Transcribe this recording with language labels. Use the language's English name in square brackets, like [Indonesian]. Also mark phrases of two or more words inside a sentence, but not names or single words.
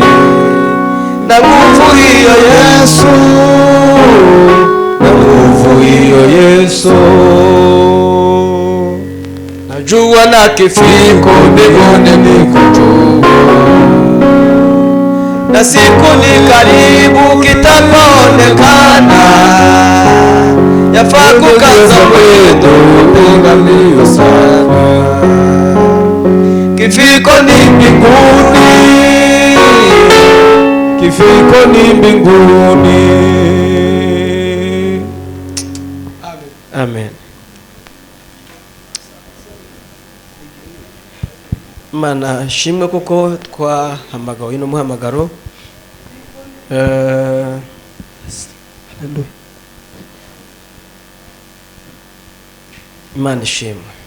[Swahili] Na nguvu hiyo Yesu, na nguvu hiyo Yesu, najua na kifiko mbinguni niko juu, na siku ni karibu kitapoonekana, yafaa kukaza mwendo kupiga mbio sana. Kifiko ni mbinguni, kifiko ni mbinguni. Amen. [Kinyarwanda] Mana shimwe kuko twahamagawe ino muhamagaro. Imana ishimwe.